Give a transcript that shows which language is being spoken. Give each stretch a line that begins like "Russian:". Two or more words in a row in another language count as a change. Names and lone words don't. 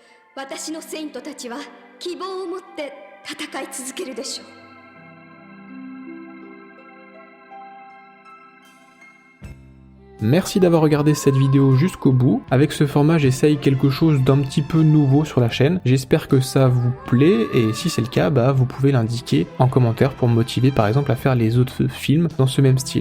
Japanese: 私のセイントたちは希望を持って戦い続けるでしょう。
French: Merci d'avoir regardé cette vidéo jusqu'au bout. Avec ce format, j'essaye quelque chose d'un petit peu nouveau sur la chaîne. J'espère que ça vous plaît et si c'est le cas, vous pouvez l'indiquer en commentaire pour me motiver par exemple à faire les autres films dans ce même style.